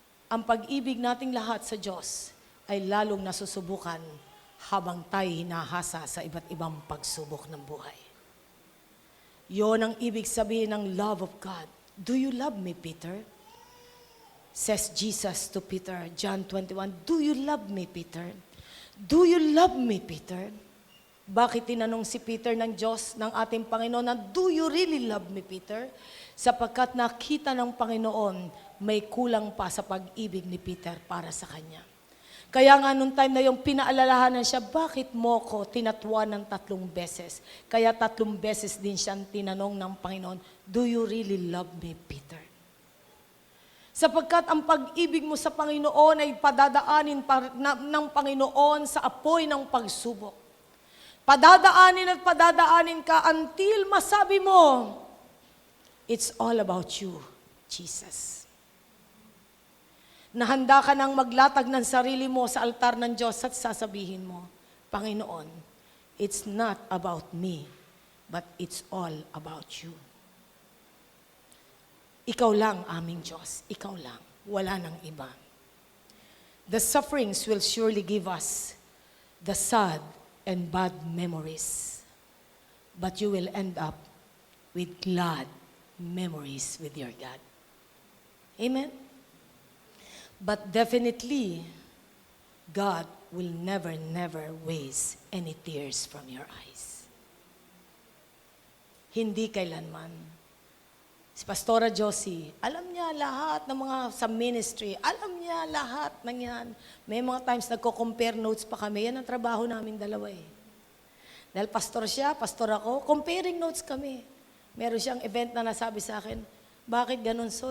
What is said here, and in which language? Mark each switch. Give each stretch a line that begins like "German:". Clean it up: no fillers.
Filipino: Ang pag-ibig nating lahat sa Diyos ay lalong nasusubukan habang tayo hinahasa sa iba't ibang pagsubok ng buhay. Yon ang ibig sabihin ng love of God.
English: Do you love me, Peter? Says Jesus to Peter, John 21, do you love me, Peter? Do you love me, Peter?
Filipino: Bakit tinanong si Peter ng Diyos, ng ating Panginoon, na
English: do you really love me, Peter?
Filipino: Sapagkat nakita ng Panginoon, may kulang pa sa pag-ibig ni Peter para sa kanya. Kaya nga nung time na yung pinaalalahanan siya, bakit mo ko tinatwa ng 3 beses? Kaya 3 beses din siyang tinanong ng Panginoon,
English: do you really love me, Peter?
Filipino: Sapagkat ang pag-ibig mo sa Panginoon ay padadaanin ng Panginoon sa apoy ng pagsubok. Padadaanin at padadaanin ka until masabi mo,
English: it's all about you, Jesus.
Filipino: Nahanda ka nang maglatag ng sarili mo sa altar ng Diyos at sasabihin mo, Panginoon,
English: it's not about me, but it's all about you.
Filipino: Ikaw lang, aming Diyos. Ikaw lang. Wala nang iba.
English: The sufferings will surely give us the sad and bad memories. But you will end up with glad memories with your God. Amen? But definitely, God will never waste any tears from your eyes.
Filipino: Hindi kailanman. Si Pastora Josie, alam niya lahat ng mga sa ministry, alam niya lahat ng yan. May mga times nagko-compare notes pa kami, yan ang trabaho namin dalawa eh. Dahil pastor siya, pastor ako, comparing notes kami. Meron siyang event na nasabi sa akin, bakit ganun so?